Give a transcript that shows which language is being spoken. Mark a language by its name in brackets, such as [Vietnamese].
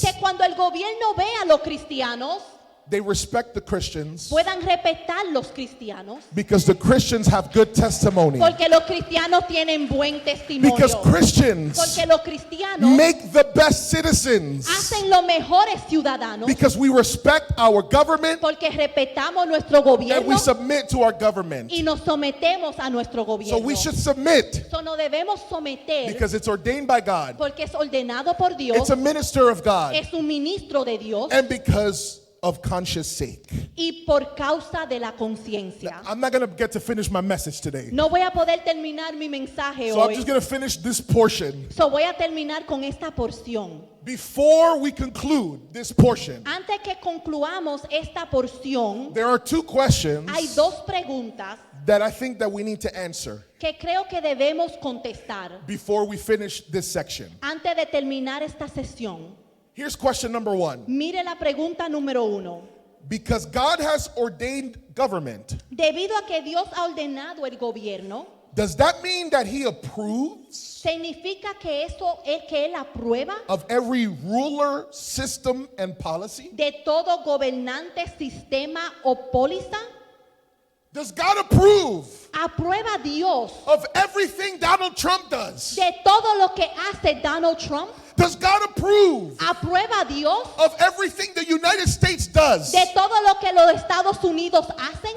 [Spanish] Que cuando el gobierno ve a los cristianos, [English] they respect the Christians [Spanish] puedan respetar los cristianos, [English] because the Christians have good testimony. [Spanish] porque los cristianos tienen buen testimonio, [English] Because Christians [Spanish] porque los cristianos [English] make the best citizens. [Spanish] hacen los mejores ciudadanos, [English] Because we respect our government [Spanish] porque respetamos nuestro [English] and [Spanish] gobierno [English] we submit to our government. [Spanish] y nos sometemos a nuestro [English] So [Spanish] gobierno. [English] we should submit [Spanish] So, nos debemos someter [English] because it's ordained by God. [Spanish] porque es ordenado por Dios, [English] It's a minister of God. [Spanish] es un ministro de Dios [English] And because of conscious sake. [Spanish] y por causa de la conciencia. [English] I'm not going to get to finish my message today. [Spanish] No voy a poder terminar mi mensaje [English] So I'm [Spanish] hoy. [English] just going to finish this portion. [Spanish] So, voy a terminar con esta porción. [English] Before we conclude this portion, [Spanish] Antes que concluamos esta porción, [English] there are two questions [Spanish] hay dos preguntas [English] that I think that we need to answer [Spanish] que creo que debemos contestar [English] before we finish this section. [Spanish] antes de terminar esta sesión. [English] Here's question number 1. [Spanish] Mire la pregunta número 1. [English] Because God has ordained government, [Spanish] Debido a que Dios ha ordenado el gobierno, [English] does that mean that he approves [Spanish] ¿significa que eso es que Él aprueba [English] of every ruler, system, and policy? [Spanish] de todo gobernante, sistema o póliza? [English] Does God approve [Spanish] ¿Aprueba Dios [English] of everything Donald Trump does? [Spanish] de todo lo que hace Donald Trump? [English] Does God approve [Spanish] ¿Aprueba Dios [English] of everything the United States does? [Spanish] de todo lo que los Estados Unidos hacen?